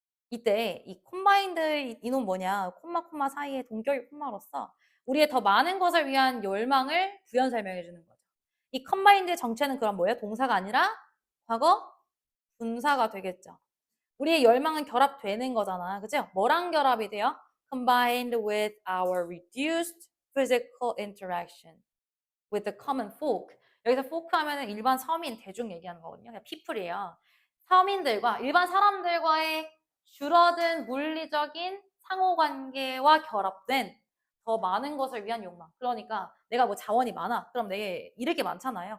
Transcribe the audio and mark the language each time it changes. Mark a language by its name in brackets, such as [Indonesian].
[Korean] 이때 이 콤바인드 이놈 뭐냐, 콤마 사이에 동격의 콤마로서 우리의 더 많은 것을 위한 열망을 부연 설명해 주는 거죠. 이 컴바인드의 정체는 그럼 뭐예요? 동사가 아니라 과거 분사가 되겠죠. 우리의 열망은 결합되는 거잖아. 그죠? 뭐랑 결합이 돼요? [English] Combined with our reduced physical interaction with the common folk. [Korean] 여기서 folk 하면은 일반 서민, 대중 얘기하는 거거든요. 그냥 people이에요. 서민들과 일반 사람들과의 줄어든 물리적인 상호관계와 결합된 더 많은 것을 위한 욕망. 그러니까 내가 뭐 자원이 많아. 그럼 내게 잃을 게 많잖아요.